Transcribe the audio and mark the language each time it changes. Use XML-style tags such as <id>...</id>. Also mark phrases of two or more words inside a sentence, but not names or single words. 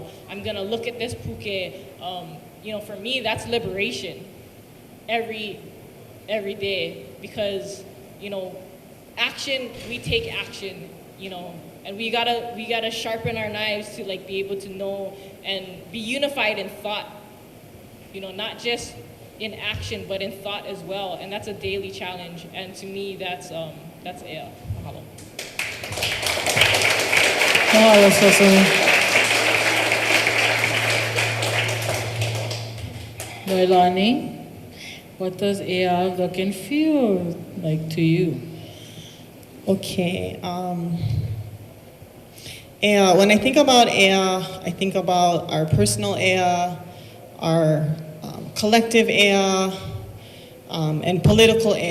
<en>I'm gonna look at this puke. You know, for me, that's liberation every day, because, you know, action, we take action, you know, and we gotta sharpen our knives to like be able to know and be unified in thought, you know, not just in action, but in thought as well. And that's a daily challenge. And to me, that's Ea. Mahalo. Mahalo, Sesame. Noelani, what does Ea look and feel like to you? Okay. Ea, when I think about Ea, I think about our personal Ea, our collective Ea, and political Ea.</en>